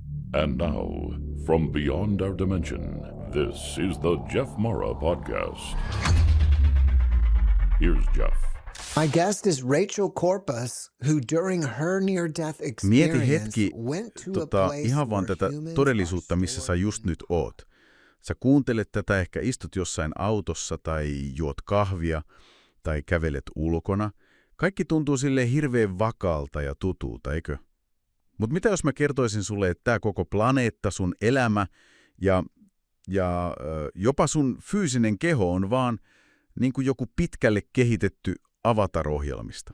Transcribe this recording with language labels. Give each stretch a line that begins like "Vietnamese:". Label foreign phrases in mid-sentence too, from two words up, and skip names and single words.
English: And now, from beyond our dimension, this is the Jeff Mara Podcast. Here's Jeff. My guest is Rachel Corpus, who during her near-death
Finnish: Mieti
English: experience
Finnish: hetki
English: went to a place
Finnish: ihan vaan
English: where
Finnish: tätä
English: humans
Finnish: todellisuutta,
English: are
Finnish: missä sä
English: stored.
Finnish: just nyt oot. Sä kuuntelet tätä, ehkä istut jossain autossa tai juot kahvia tai kävelet ulkona. Kaikki tuntuu silleen hirveän vakaalta ja tutulta, eikö? Mutta mitä jos mä kertoisin sulle, että tää koko planeetta, sun elämä ja jopa sun fyysinen keho on vaan niin kuin joku pitkälle kehitetty Avatar-ohjelmista.